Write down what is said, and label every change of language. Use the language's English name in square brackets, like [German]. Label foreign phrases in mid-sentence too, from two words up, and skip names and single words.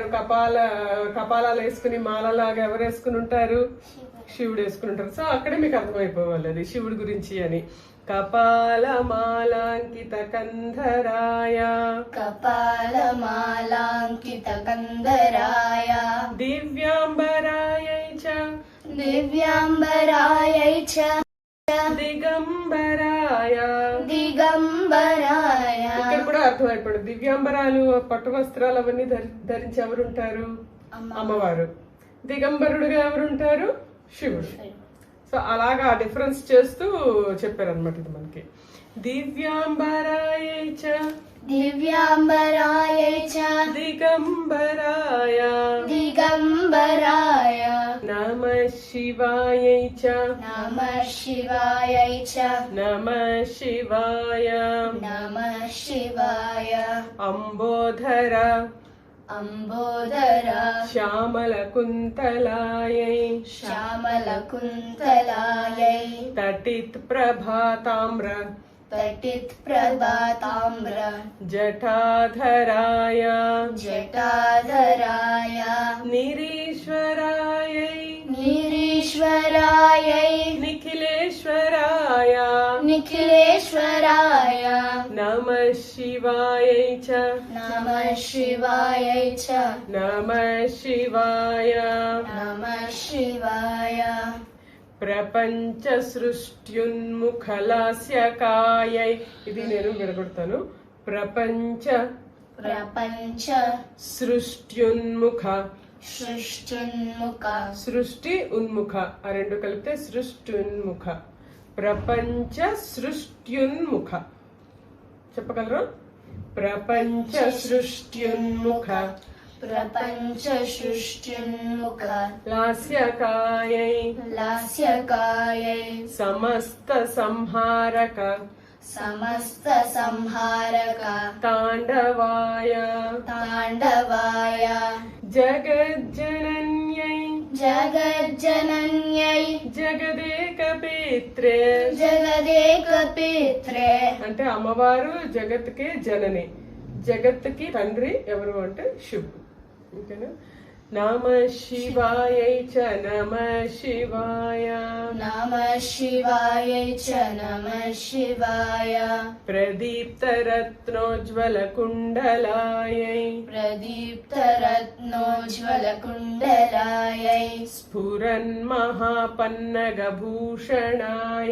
[Telugu] కపాలాలు వేసుకుని మాలలాగా ఎవరు వేసుకుని ఉంటారు? శివుడు వేసుకుని ఉంటారు. సో అక్కడే మీకు అర్థమైపోవాలి అది శివుడి గురించి అని. [Sanskrit] కపాలమాలాంకిత కంధరాయ కపాలమాలాంకిత కంధరాయ దివ్యాంబరాయై చ दिव्यांबरायै च దిగంబరాయ. दिगम्बराय [Telugu] ఇక్కడ కూడా అర్థమైపోయింది. దివ్యాంబరాలు పట్టు వస్త్రాలు అవన్నీ ధరించి ఎవరుంటారు? అమ్మవారు. దిగంబరుడుగా ఎవరుంటారు? శివుడు. సో అలాగా డిఫరెన్స్ చేస్తూ చెప్పారనమాట ఇది మనకి. [Sanskrit] దివ్యాంబరాయ చ दिव्याम्बराय च దిగంబరాయ दिगम्बराय నమః శివాయ చ नमः शिवाय च నమః శివాయ नमः शिवाय అంబోధర अम्बोदर శ్యామల కుంతలాయై श्यामलकुन्तलायै తటిత్ ప్రభాతామ్ర तटित् प्रभाताम्र జటాధరాయ जटाधराय నిరీశ్వరాయై निरीश्वरायै నిఖిలేశ్వరాయ निखिलेश्वराय నమః శివాయై చ नमः शिवायै च నమః శివాయ नमः शिवाय ప్రపంచ సృష్ట్యున్ముఖలాస్యకాయై. [Telugu] ఇది నేను విడగొడతాను. ప్రపంచ [Sanskrit] प्रपञ्च సృష్ట్యున్ముఖ सृष्टिन्मुख సృష్టి ఉన్ముఖ [Telugu] ఆ రెండు కలిపితే సృష్ట్యున్ముఖ. [Sanskrit] ప్రపంచ సృష్ట్యున్ముఖ [Telugu] చెప్పగలరు? [Sanskrit] ప్రపంచ సృష్ట్యున్ముఖ प्रपञ्च सृष्टिन्मुख లాస్యకాయై लास्यकायै సమస్త సంహారక समस्त संहारक తాండవాయ ताण्डवाय జగజ్జనన్యై जगज्जनन्यै జగదేకపిత్రే. जगदेकपित्रे [Telugu] అంటే అమ్మవారు జగత్కే జనని. జగత్తుకి తండ్రి ఎవరు అంటే శివుడు. [Sanskrit] ఓకేనా? నమః శివాయై చ నమః శివాయ नमः शिवाय च नमः शिवाय ప్రదీప్తరత్నోజ్వల కుండలాయై प्रदीप्तरत्नोज्ज्वलकुण्डलायै స్ఫురన్ మహాపన్నగభూషణాయ.